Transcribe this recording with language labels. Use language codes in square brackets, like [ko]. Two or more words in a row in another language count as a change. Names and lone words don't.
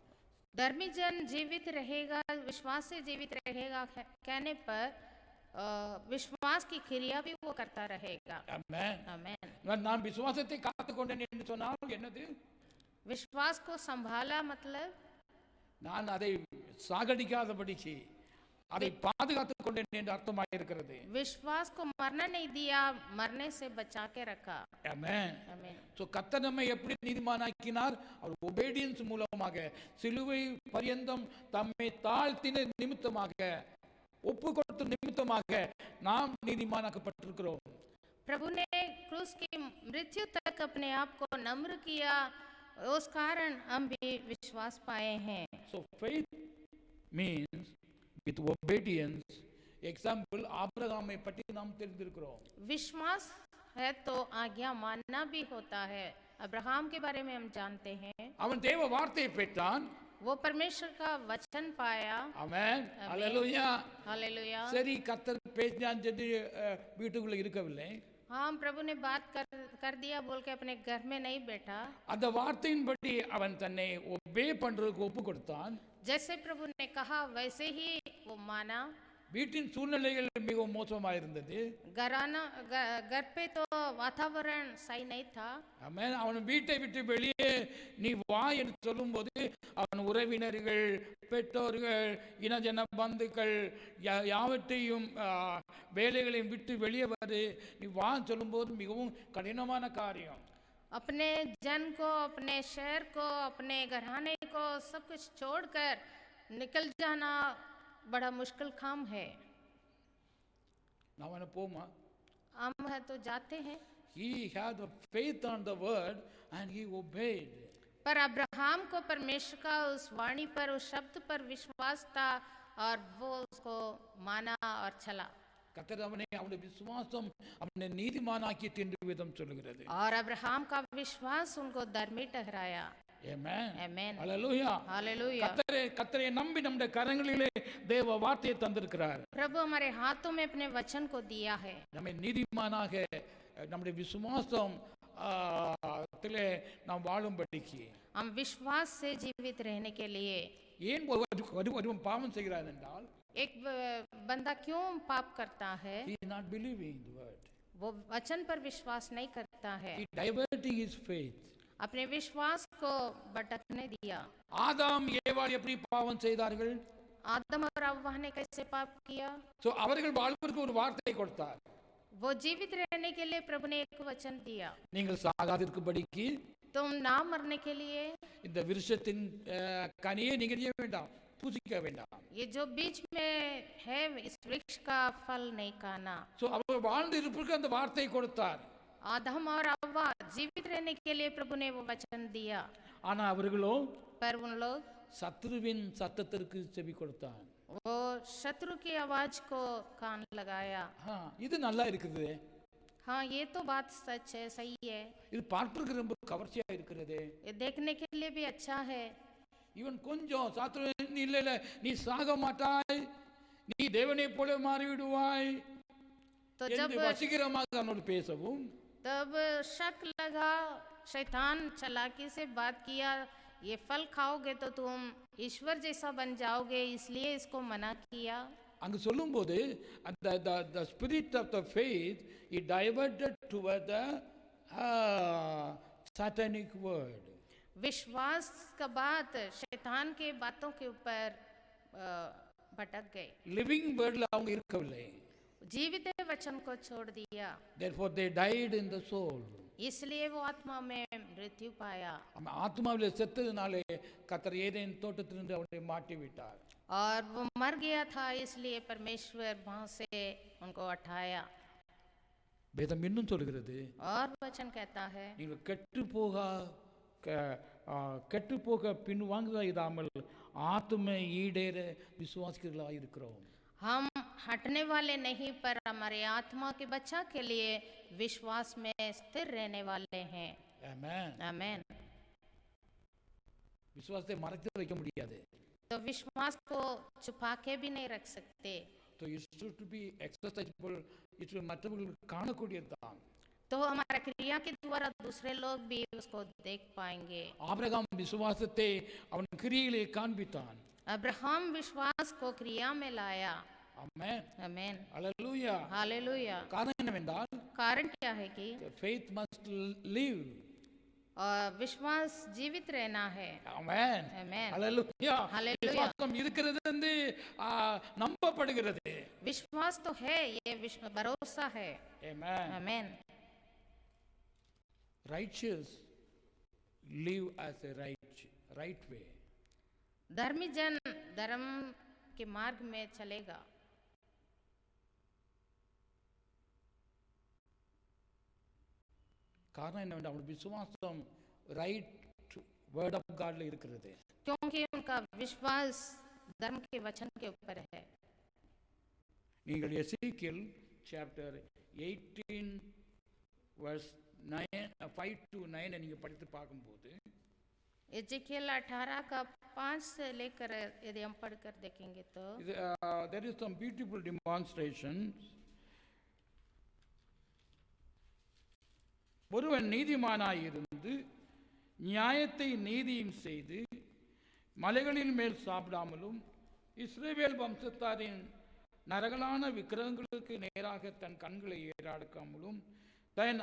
[hi] धर्मी जन जीवित रहेगा, विश्वास से जीवित रहेगा कहने पर विश्वास की क्रिया भी वो करता रहेगा। [en] Amen. [hi] आमीन। [ta] நான் விசுவாசத்தை காத்துக்கொண்டேன் என்று சொன்னால் என்னது? [hi] विश्वास को संभाला मतलब [ta] நான் அதை சாகடிக்காதபடிக்கு அதை பாதுகாத்துக் கொண்டேன் என்று அர்த்தமாக இருக்கிறது. [hi] विश्वास को मरना नहीं दिया, मरने से बचा के रखा। [en] Amen. [hi] आमीन। [ta] So கர்த்தர் நம்மை எப்படி நீதிமானாக்கினார்? அவர் obedience மூலமாக சிலுவை பரியந்தம் தம்மை தாழ்த்தின நிமித்தமாக ஒப்பு கொடுத்த நிமித்தமாக நாம் நீதிமானாக்கப்பட்டிருக்கிறோம். [hi] प्रभु ने क्रूस की मृत्यु तक अपने आप को नम्र किया, उस कारण हम भी विश्वास पाए हैं। [en] So faith means with obedience. Example, [ta] ஆபிரகாமை பற்றி நாம் தெரிந்திருக்கிறோம். [hi] विश्वास है तो आज्ञा मानना भी होता है। अब्राहम के बारे में हम जानते हैं। [ta] அவன் தேவ வார்த்தையை பெற்றான். [hi] वो परमेश्वर का वचन पाया। [ta] ஆமென். ஹalleluya. [hi] हालेलुया। [ta] சரி, கர்த்தர் பேசினான் என்று வீட்டுக்குள்ள இருக்கவில்லை. [hi] हाँ, प्रभु ने बात कर दिया बोल के अपने घर में नहीं बैठा। [ta] அந்த வார்த்தையின்படி அவன் தன்னை ஒபே பண்றதுக்கு ஒப்பு கொடுத்தான். [hi] जैसे प्रभु ने कहा वैसे ही वो माना। [ta] வீட்டின் சூழ்நிலைகள் மிகவும் மோசமாக இருந்தது. [hi] घर पे तो वातावरण सही नहीं था। [ta] ஆமென். அவன் வீட்டை விட்டு வெளியே நீ வா என்று சொல்லும்போது அவன் உறவினர்கள், பெற்றோர்கள், இனஜன பந்துக்கள் யாவற்றையும் வேலைகளையும் விட்டு வெளியே வரு நீ வா சொல்லும்போது மிகவும் கடினமான காரியம். [hi] अपने जन को, अपने शहर को, अपने घराने को सब कुछ छोड़कर निकल जाना बड़ा मुश्किल काम है। [ta] நான் அவனை போமா [hi] हम है तो जाते हैं। [en] He had the faith on the word and he obeyed. [hi] पर अब्राहम को परमेश्वर का उस वाणी पर, उस शब्द पर विश्वास था और वो उसको माना और चला। [ta] கர்த்தர் அவனுடைய விசுவாசம் அவனை நீதிமானாக்கிட்டு என்று வேதம் சொல்லுகிறது. [hi] और अब्राहम का विश्वास उनको धर्मी ठहराया। [en] Amen. [hi] आमीन। [en] Hallelujah. [hi] हालेलुया। [ta] கர்த்தரை நம்பி நம்முடைய கரங்களிலே தேவ வார்த்தையை தந்திருக்கிறார். [hi] प्रभु हमारे हाथों में अपने वचन को दिया है। [ta] நம்மை நீதிமானாக நம்முடைய விசுவாசம் நாம் வாழும்படிக்கு [hi] हम विश्वास से जीवित रहने के लिए। [ta] ஏன் ஒருவன் பாவம் செய்கிறான் என்றால் [hi] एक बंदा क्यों पाप करता है? [en] he is not believing the word. [hi] वो वचन पर विश्वास नहीं करता है, [en] He diverting his faith. [hi] अपने विश्वास को भटकने दिया। [ta] ஆதாம் ஏவாள் எப்படி பாவம் செய்தார்கள்? [hi] आदम और हव्वा ने कैसे पाप किया? [ta] சோ அவர்கள் வாழ்வதற்கு ஒரு வார்த்தை கொடுத்தார். [hi] वो जीवित रहने के लिए प्रभु ने एक वचन दिया, [ta] நீங்கள் சாகாதிருக்கும்படிக்கு [hi] तुम ना मरने के लिए [ta] இந்த விருஷத்தின் கனியை நீங்கள் செய்ய வேண்டாம், புசிக்க வேண்டாம். [hi] ये जो बीच में है इस वृक्ष का फल नहीं खाना। [ta] சோ அவர் வாழ்ந்து இருப்பதற்கு அந்த வார்த்தை கொடுத்தார். [hi] आदम और हव्वा जीवित रहने के लिए प्रभु ने वो वचन दिया, [ta] ஆனா அவர்களோ [hi] पर उन लोग [ta] சத்துருவின் சத்தத்திற்கு செவி கொடுத்தார். [hi] वो शत्रु की आवाज को कान लगाया। [ta] இது நல்லா இருக்குது. [hi] हाँ, ये तो बात सच है, सही है, [ta] இது பார்ப்பதற்கு ரொம்ப கவர்ச்சியா இருக்கிறது. [hi] ये देखने के लिए भी अच्छा है। [ta] இவன் கொஞ்சம் சாத்துரு இல்ல நீ சாக மாட்டாய், நீ தேவனை போல மாறிவிடுவாய் [hi] तो [ta] என்று [hi] जब [ta] வசீகரமாக அவனோடு பேசவும் [hi] तब शक लगा, शैतान चालाकी से बात किया, ये फल खाओगे तो तुम ईश्वर जैसा बन जाओगे, इसलिए इसको मना किया। [ta] அங்கு சொல்லும்போது அந்த [en] the spirit of the faith it diverted toward the satanic word. [hi] विश्वास का बात शैतान के बातों के ऊपर भटक गए, [en] living word [ta] அவங்க இருக்கவில்லை. [hi] जीवित वचन को छोड़ दिया, [en] therefore they died in the soul. [hi] इसलिए वो आत्मा में मृत्यु पाया [ta] அவன் ஆத்மாவிலே செத்ததினாலே கர்த்தர் ஏதேன் தோட்டத்திலிருந்து அவனை மாட்டி விட்டார். [hi] और वो मर गया था, इसलिए परमेश्वर वहां से उनको उठाया। [ta] வேதம் இன்னும் சொல்கிறது, [hi] और वचन कहता है, [ta] நீங்கள் கெட்டு போக பின்வாங்க இராமல் ஆத்தும ஈடேற விசுவாசிகளாக இருக்கிறோம். [hi] हम हटने वाले नहीं, पर हमारे आत्मा के बच्चा के लिए विश्वास में स्थिर रहने वाले हैं। [ta] ஆமென். [hi] आमेन। [ta] விசுவாசத்தை மறைத்து வைக்க முடியாது. [hi] तो विश्वास को छुपा के भी नहीं रख सकते, [en] So it should be accessible, it will [ta] மற்றவர்களுக்கு காணக்கூடியதுதான். [hi] तो हमारा क्रिया के द्वारा दूसरे लोग भी उसको देख पाएंगे। [ta] ஆபிரகாம் விசுவாசத்தை அவன் கிரியிலே காண்பித்தான். [hi] अब्राहम विश्वास को क्रिया में लाया। [ta] ஆமென். [hi] आमेन। [ta] அல்லேலூயா. [hi] हालेलुया। [ta] காரணம் என்னவென்றால் [hi] कारण क्या है कि [en] faith must live. [hi] विश्वास जीवित रहना है। [ta] ஆமென். [hi] आमेन। [ta] அல்லேலூயா. [hi] हालेलुया। [ta] விசுவாசம் இருக்கிறது என்று நம்பப்படுகிறது. [hi] विश्वास तो है, ये भरोसा है। [ta] ஆமென். [hi] आमेन। [en] Righteous live as a right way. [hi] धर्मी जन धर्म के मार्ग में चलेगा। [ta] காரணம் என்னவென்றால் அவனுடைய விசுவாசம் [en] right word of God [ta] இருக்கிறது. [hi] क्योंकि उनका विश्वास धर्म के वचन के ऊपर है। [ta] நீங்கள் எசேக்கியேல் சாப்டர் 18 [en] verse 5 to 9 [ta] நீங்க படித்து பார்க்கும்போது [hi] एजेकियल 18 का 5 से लेकर यदि हम पढ़कर देखेंगे तो [en] there is some beautiful demonstrations. [ta] ஒருவன் நீதிமானாயிருந்து நியாயத்தை நீதியும் செய்து மலைகளின் மேல் சாப்பிடாமலும் இஸ்ரவேல் வம்சத்தாரின் நரகலான விக்கிரகங்களுக்கு நேராக தன் கண்களை ஏறாடுக்காமலும் தன்